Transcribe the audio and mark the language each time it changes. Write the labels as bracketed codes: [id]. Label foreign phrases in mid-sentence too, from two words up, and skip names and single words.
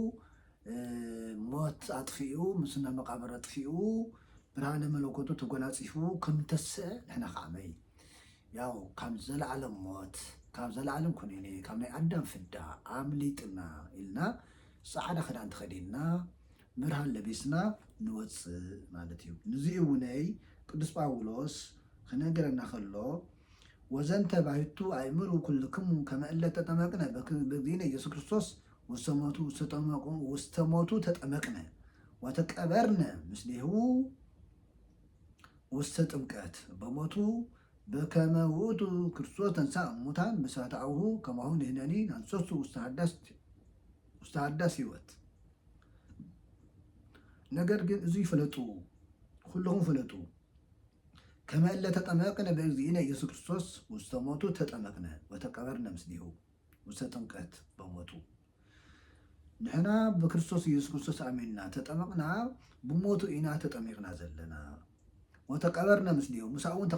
[ti] ሞት አጥፊኡ ምስና መቃብር አጥፊኡ ብርሃነ መለኮቱ ተጎናፂፉ ከም ተስአ ንሕና ከዓመይ ያው ካብ ዘለዓለም ሞት ካብ ዘለዓለም ኩነኔ ካብ ናይ አዳም ፍዳ አምሊጥና ኢልና ፃዕዳ ክዳን ተኸዲና ብርሃን ለቢስና ንወፅእ ማለት እዩ። ንዚኡ እውነይ ቅዱስ ጳውሎስ ክነገረና ከሎ [gez] ወዘንተ ባሕቱ አእምሩ ኩልክሙ ከመ እለ ተጠመቅነ በእግዚእነ ኢየሱስ ክርስቶስ ውስተ ሞቱ ተጠመቅነ ወተቀበርነ ምስሌሁ ውስተ ጥምቀት በሞቱ በከመ ውእቱ ክርስቶስ ተንሥአ እሙታን በስብሐተ አቡሁ ከማሁ ንሕነኒ ናንሶሱ ውስተ ሃዳስ ሕይወት። [ti] ነገር ግን እዚ ይፍለጡ ኩልኩም ፍለጡ [gez] ከመ እለ ተጠመቅነ በእግዚእነ ኢየሱስ ክርስቶስ ውስተ ሞቱ ተጠመቅነ ወተቀበርነ ምስሌሁ ውስተ ጥምቀት በሞቱ ንሕና [ti] ብክርስቶስ ኢየሱስ ክርስቶስ አሚንና ተጠመቅና ብሞቱ ኢና ተጠሚቅና ዘለና [gez] ወተቀበርና ምስሌሁ [ti] ምሳኡ እውን